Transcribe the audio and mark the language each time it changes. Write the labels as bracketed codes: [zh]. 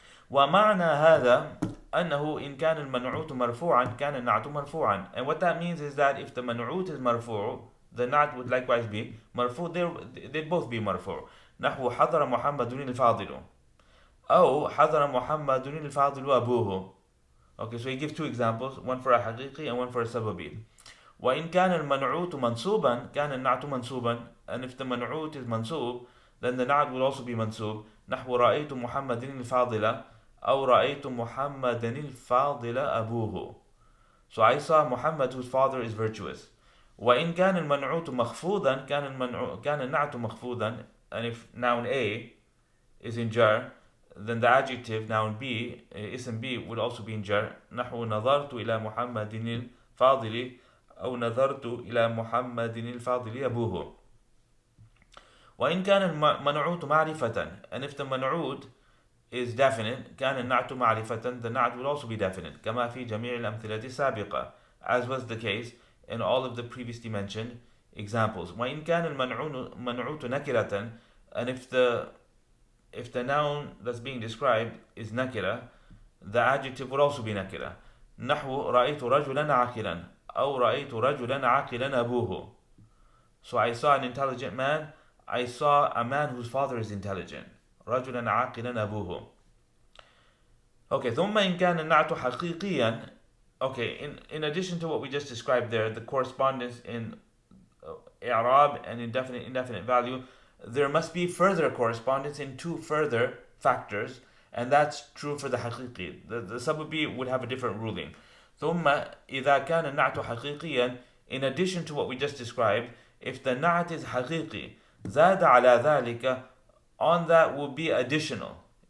[ar] ومعنى هذا أنه إن كان المنعوت مرفوعا كان النعت مرفوعا. [en] And what that means is that if the man'ut is marfu', the Naʿt would likewise be marfu'. They'd both be marfu'. [ar] نحو حضر محمد الفاضل أو حضر محمد الفاضل أبوه. [en] Okay, so he gives two examples, one for a haqiqi and one for a sababi. [ar] وإن كان المنعوت منصوبا كان النعت منصوبا. [en] And if the man'ut is mansub, then the Naʿt will also be mansub. [ar] نحو رأيت محمد الفاضل أو رأيت محمد الفاضل أبوه. [en] So I saw Muhammad whose father is virtuous. [ar] وإن كان المنعوت مخفوضا كان النعت مخفوضا. [en] noun A is in jar, then the adjective noun B, ism B, would also be in jar. [ar] نحو نظرت إلى محمد الفاضل أو نظرت إلى محمد الفاضل أبوه. وإن كان المنعوت معرفة, [en] and if the منعوت is definite, [ar] كان النعت معرفة, [en] the نعت will also be definite, [ar] كما في جميع الأمثلة السابقة, [en] as was the case in all of the previously mentioned examples. [ar] وإن كان المنعوت نكرة, [en] and if the noun that's being described is nakira, the adjective would also be nakira. [ar] نحو رأيت رجلا عاقلا أو رأيت رجلا عاقلا أبوه. [en] So I saw an intelligent man, I saw a man whose father is intelligent. [ar] رجلا عاقلا أبوه. Okay, ثم إن كان النعت حقيقيا. [en] Okay, in addition to what we just described there, the correspondence in i'rab and indefinite value, there must be further correspondence in two further factors, and that's true for the haqiqi. The sababi would have a different ruling. [ar] ثم إذا كان النعت حقيقيا, [en] in addition to what we just described, if the na'at is haqiqi, [ar] زاد على ذلك, [en] on that will be additional.